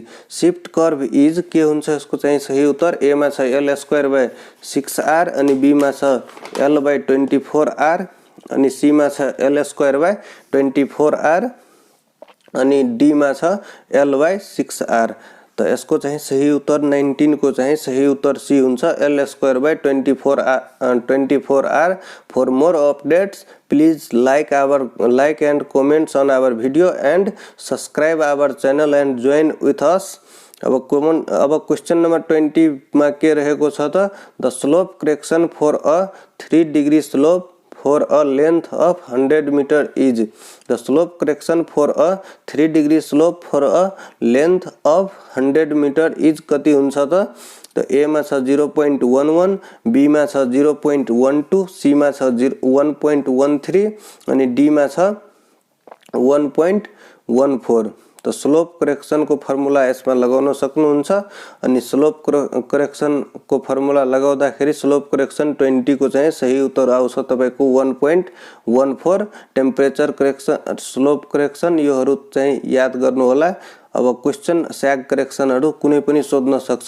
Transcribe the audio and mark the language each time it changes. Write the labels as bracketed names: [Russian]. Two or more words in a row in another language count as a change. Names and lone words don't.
[English] shift curve is [Nepali] के हुन्छ, यसको चाहिँ सही उत्तर ए मा छ l²/6r अनि बी मा छ l/24r अनि सी मा छ l²/24r अनि डी मा छ l/6r। त यसको चाहिँ सही उत्तर 19 को चाहिँ सही उत्तर सी हुन्छ, l²/24r। [English] For more updates please like and comments on our video and subscribe our channel and join with us. [Nepali] अब [English] question number [Nepali] 20 मा के रहेको छ त, [English] the slope correction for a 3 degree slope for a length of 100 meter is. the slope correction for a 3 degree slope for a length of 100 meter is [Nepali] कति हुन्छ त, ए मा छ 0.11, बी मा छ 0.12, सी मा छ 1.13 अनि डी मा छ 1.14। तो [English] slope correction [Nepali] को फर्मुला यसमा लगाउन सक्नुहुन्छ। अनि [English] slope correction [Nepali] को फर्मुला लगाउँदाखेरि [English] slope correction [Nepali] 20 को चाहिँ सही उत्तर आउँछ तपाईको 1.14। [English] temperature correction, slope correction [Nepali] योहरु चाहिँ याद गर्नु होला। अब क्वेश्चन स्याग करेक्शनहरु कुनै पनि सोध्न सक्छ।